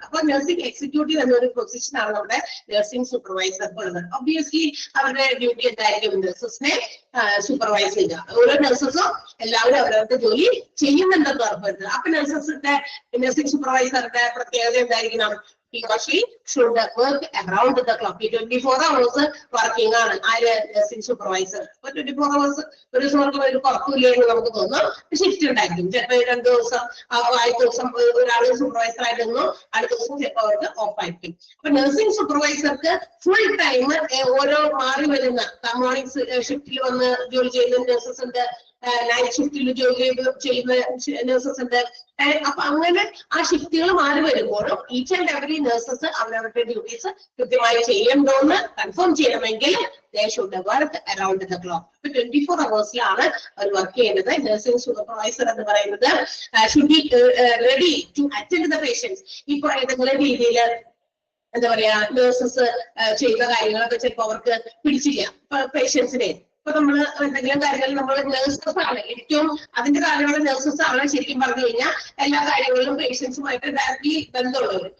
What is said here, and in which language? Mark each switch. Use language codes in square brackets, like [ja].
[ml] അപ്പൊ nursing executive എന്നൊരു പൊസിഷനാണ് നമ്മുടെ നഴ്സിംഗ് സൂപ്പർവൈസർക്ക് ഉള്ളത്. ഒബ്വിയസ്ലി അവരുടെ ഡ്യൂട്ടി എന്തായിരിക്കും? നഴ്സസിനെ സൂപ്പർവൈസ് ചെയ്യുക. ഓരോ നഴ്സസും എല്ലാവരും അവരവരുടെ ജോലി ചെയ്യുന്നുണ്ടെന്ന് ഉറപ്പുവരുത്തുക. അപ്പൊ നഴ്സിംഗ് സൂപ്പർവൈസറുടെ പ്രത്യേകത എന്തായിരിക്കണം? [en] He or she should work around the clock. 24 hours working [ml] ആണ് ആര്? Nursing supervisor. അപ്പൊ 24 hours ഒരു ദിവസം ഒരു കുറപ്പില്ല എന്ന് നമുക്ക് തോന്നും. ഷിഫ്റ്റ് ഉണ്ടായിരിക്കും. ചിലപ്പോൾ 2 ദിവസം ആദ്യ ദിവസം ഒരാൾ സൂപ്പർവൈസർ ആയിരുന്നു, അടുത്ത ദിവസം ചിലപ്പോൾ അവർക്ക് ഓഫ് ആയിരിക്കും. അപ്പൊ നഴ്സിംഗ് സൂപ്പർവൈസർക്ക് ഫുൾ ടൈം ഓരോ മാറി വരുന്ന മോർണിംഗ് ഷിഫ്റ്റിൽ വന്ന് ജോലി ചെയ്യുന്ന നഴ്സസ് ഉണ്ട്, നൈറ്റ് ഷിഫ്റ്റിൽ ജോലി ചെയ്യുന്ന നഴ്സസ് ഉണ്ട്. അപ്പൊ അങ്ങനെ ആ ഷിഫ്റ്റുകൾ മാറി വരുമ്പോഴും [en] each and every [ml] നഴ്സസ് അവരവരുടെ ഡ്യൂട്ടീസ് കൃത്യമായി ചെയ്യണ്ടോന്ന് കൺഫേം ചെയ്യണമെങ്കിൽ [en] they should work around the clock. [ml] 24 hours-ലാണ് our work ചെയ്യുന്നത്. നഴ്സിംഗ് സൂപ്പർവൈസർ എന്ന് പറയുന്നത് [en] should be ready to attend the patients. [ml] ഇപ്പൊ ഏതെങ്കിലും രീതിയിൽ എന്താ പറയാ നഴ്സസ് ചെയ്ത കാര്യങ്ങളൊക്കെ ചിലപ്പോൾ അവർക്ക് പിടിച്ചില്ല പേഷ്യൻസിനെ. ഇപ്പൊ നമ്മള് എന്തെങ്കിലും കാര്യങ്ങൾ നമ്മൾ നഴ്സസ് ആണ് ഏറ്റവും അതിന്റെ കാര്യങ്ങൾ നഴ്സസ് ആണ് ശരിക്കും പറഞ്ഞു കഴിഞ്ഞാൽ എല്ലാ കാര്യങ്ങളിലും പേഷ്യൻസുമായിട്ട് ഡയറക്ട്ലി ബന്ധമുള്ളത്.